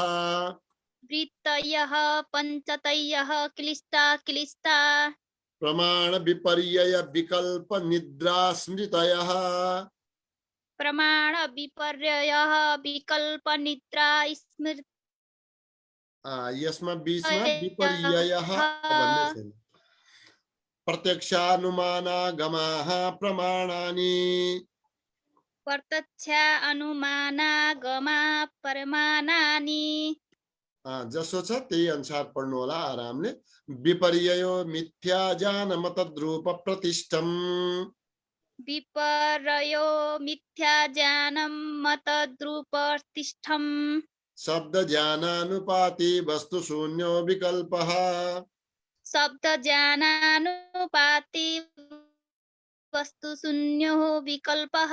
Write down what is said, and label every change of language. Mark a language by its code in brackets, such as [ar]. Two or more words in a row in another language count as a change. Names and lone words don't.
[sa] वृत्तयः पञ्चतयः क्लिष्टा क्लिष्टा, प्रमाण विपर्यय विकल्प निद्रा स्मृतयः, प्रमाण विपर्ययः विकल्प निद्रा स्मृति, [ne] यसमा बीचमा विपर्ययः भन्ने छैन। [sa] प्रत्यक्षानुमानागमाः प्रमाणानि, प्रत्यक्षानुमानागमा प्रमाणानि, [ne] जसो छ त्यही अनुसार पढ्नु होला आरामले। [sa] विपर्ययो मिथ्या ज्ञानम तद्रूप प्रतिष्ठम्, विपर्ययो मिथ्या ज्ञानं मतद्रुपतिष्ठम्, शब्द ज्ञानानुपाति वस्तु शून्यो विकल्पः, शब्द ज्ञानानुपाति वस्तु शून्यो विकल्पः,